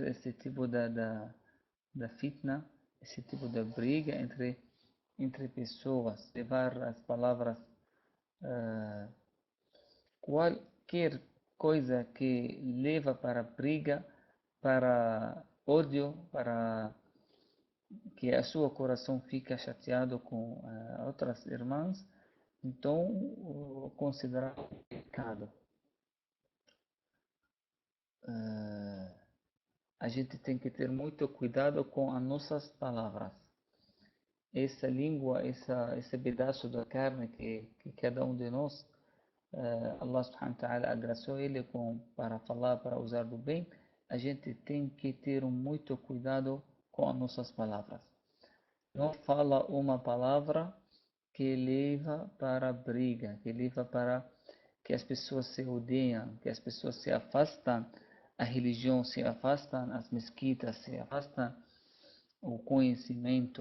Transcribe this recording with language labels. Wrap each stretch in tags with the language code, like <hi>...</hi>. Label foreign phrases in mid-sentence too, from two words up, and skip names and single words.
<pt>esse tipo da fitna, esse tipo de briga entre pessoas, levar as palavras, eh, qualquer coisa que leva para briga, para ódio, para que a seu coração fica chateado com outras irmãs, então considerar pecado. Eh, a gente tem que ter muito cuidado com as nossas palavras. Essa língua, esse pedaço da carne que cada um de nós, Allah</pt> <ar>سبحانه وتعالى</ar> <pt>agraciou ele para falar, para usar do bem, a gente tem que ter muito cuidado com as nossas palavras. Não fala uma palavra que leva para a briga, que leva para que as pessoas se odeiam, que as pessoas se afastam, a religião se afastam, as mesquitas se afastam, o conhecimento.</pt>